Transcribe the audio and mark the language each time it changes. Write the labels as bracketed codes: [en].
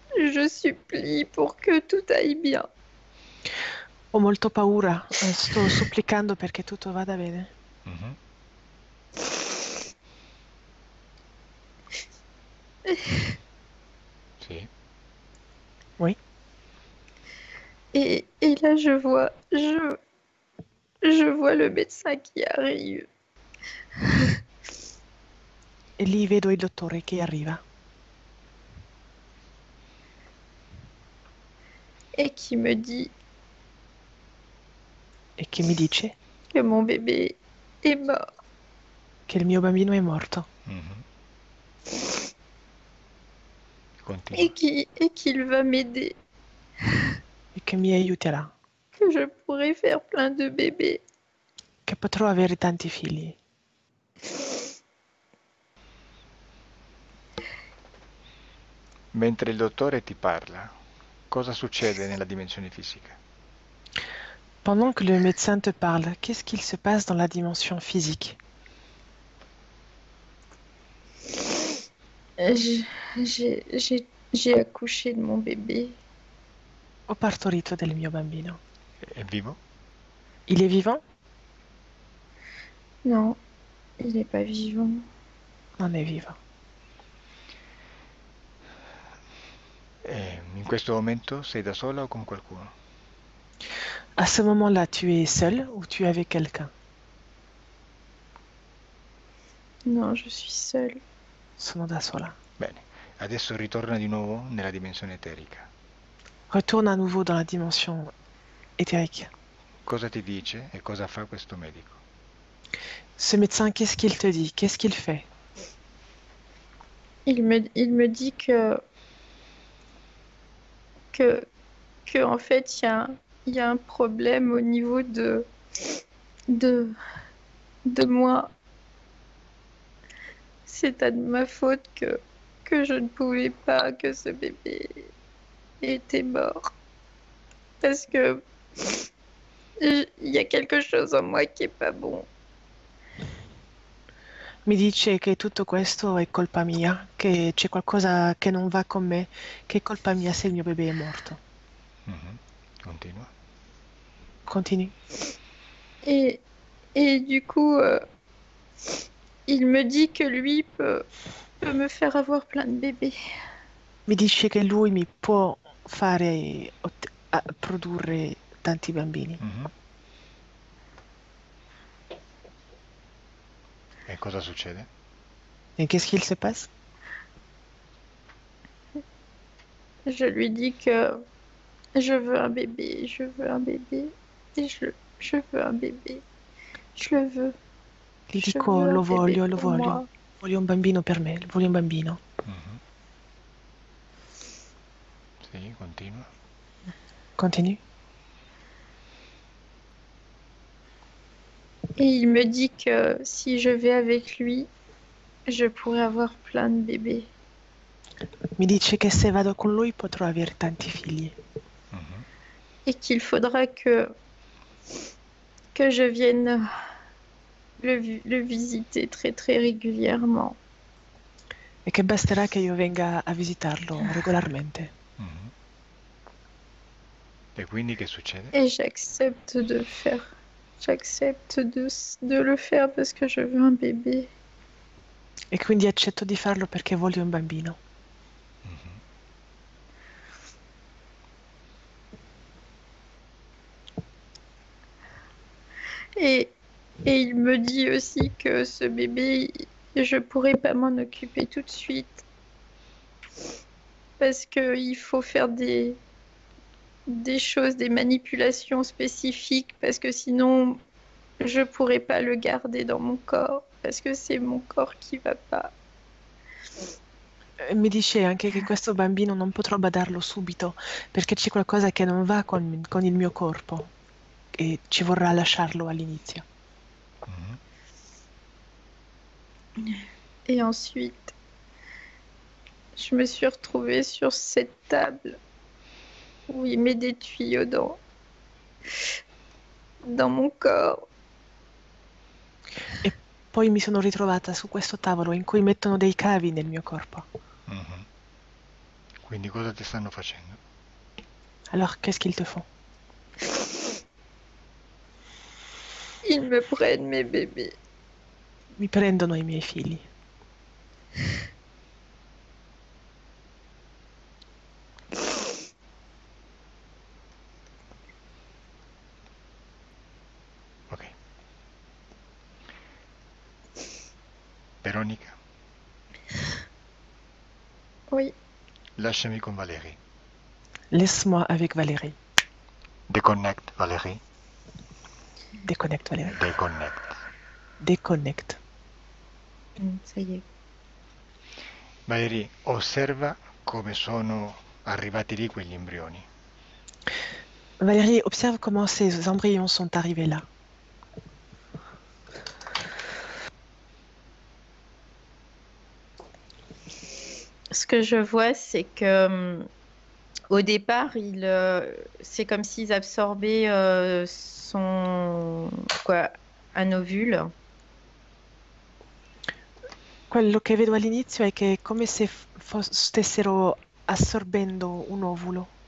[fr] Je supplie pour que tout aille bien. [it] Ho molto paura, sto supplicando perché tutto vada bene. Mhm. Sì. [fr] Oui. Et là, je vois le médecin qui arrive [it] E lì vedo il dottore che arriva [fr] et qui me dit [it] e che mi dice [fr] que mon bébé est mort. [it] che il mio bambino è morto Mhm. Continua. [fr] Et qu'il va m'aider, [it] e che mi aiuterà, [fr] que je pourrai faire plein de bébés. [it] che potrò avere tanti figli. Mentre il dottore ti parla, cosa succede nella dimensione fisica? [fr] Pendant que le médecin te parle, qu'est-ce qu'il se passe dans la dimension physique? J'ai accouché de mon bébé. [it] Ho partorito del mio bambino. È vivo? [fr] Il est vivant? Non, il n'est pas vivant. [it] Non è vivo. E in questo momento sei da sola o con qualcuno? [fr] À ce moment-là, tu es seul ou tu es avec quelqu'un? Non, je suis seule. [it] Sono da sola. Bene, adesso ritorna di nuovo nella dimensione eterica. [fr] Retourne à nouveau dans la dimension éthérique. [it] Cosa ti dice e cosa fa questo medico? [fr] Ce médecin, qu'est-ce qu'il te dit? Qu'est-ce qu'il fait? Il me dit que, que en fait, il y a un problème au niveau de, de moi. C'est à ma faute que je ne pouvais pas, que ce bébé était mort. Parce que il y a quelque chose en moi qui est pas bon. [it] Mi dice che tutto questo è colpa mia, che c'è qualcosa che non va con me, che è colpa mia se il mio bebè è morto. Mhm. Continua. Continui. [fr] Et, et du coup, il me dit que lui peut me faire avoir plein de bébés. [it] Mi dice che lui mi può fare produrre tanti bambini. Mhm. E cosa succede? [fr] Et qu'est-ce qu'il se passe? Je lui dis que je veux un bébé, je veux un bébé, et je veux un bébé. Je le veux. [it] Gli [fr] Je [it] dico [fr] veux un [it] lo [fr] bébé [it] voglio, lo [fr] pour [it] voglio. [fr] moi. [it] Voglio un bambino per me, voglio un bambino. Mhm. Sì, continua. [fr] Continue. Et il me dit que si je vais avec lui, je pourrais avoir plein de bébés. [it] Mi dice che se vado con lui potrò avere tanti figli Mhm. [fr] Et qu'il faudra que je vienne le visiter très très régulièrement. [it] e che basterà che io venga a visitarlo regolarmente. Mhm. E quindi che succede? [fr] Et j'accepte de faire. J'accepte de le faire parce que je veux un bébé. [it] E quindi accetto di farlo perché voglio un bambino. Mhm. [fr] Et, et il me dit aussi que ce bébé, je pourrais pas m'en occuper tout de suite. Parce qu'il faut faire des choses, des manipulations spécifiques, parce que sinon, je pourrais pas le garder dans mon corps, parce que c'est mon corps qui va pas. [it] Mi dice anche che questo bambino non potrò badarlo subito perché c'è qualcosa che non va con il mio corpo e ci vorrà lasciarlo all'inizio. Mhm. [fr] Et ensuite, je me suis retrouvée sur cette table où il met des tuyaux dans mon corps. [it] E poi mi sono ritrovata su questo tavolo in cui mettono dei cavi nel mio corpo. Mhm. Quindi cosa ti stanno facendo? [fr] Alors, qu'est-ce qu'ils te font? Ils me prennent mes bébés. [it] Mi prendono i miei figli. Ok. Veronica, [fr] Oui, [it] lasciami con Valérie. [fr] Laisse-moi avec Valérie. Déconnecte, Valérie. Déconnecte, Valérie. Déconnecte. Déconnecte. ça y est. [it] Valérie, osserva come sono arrivati lì quegli embrioni. [fr] Valérie, observe comment ces embryons sont arrivés là. Ce que je vois, c'est que au départ, c'est comme s'ils absorbaient un ovule. [it] Quello che vedo all'inizio è che è come se stessero assorbendo un ovulo.